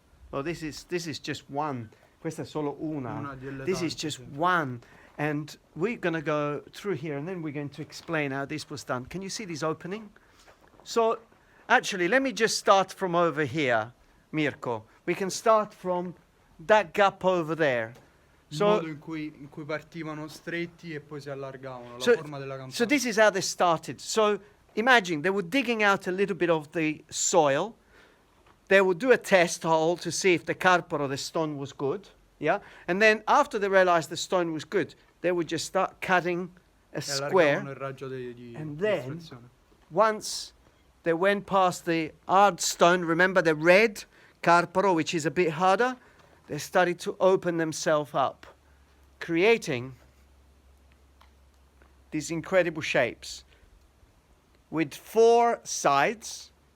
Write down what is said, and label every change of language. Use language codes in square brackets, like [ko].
[en] Well, this is just one. [it] Questa è solo una. [en] This is just one. And we're going to go through here and then we're going to explain how this was done. Can you see this opening? So actually, let me just start from over here, Mirko. We can start from that gap over there. [it] Il modo in cui partivano stretti e poi si allargavano, la forma della campana. [en] So this is how they started. So imagine they were digging out a little bit of the soil. They would do a test hole to see if the Carparo, the stone, was good. Yeah, and then after they realized the stone was good, they would just start cutting a square, and then once they went past the hard stone, remember the red Carparo, which is a bit harder, they started to open themselves up, creating these incredible shapes with four sides.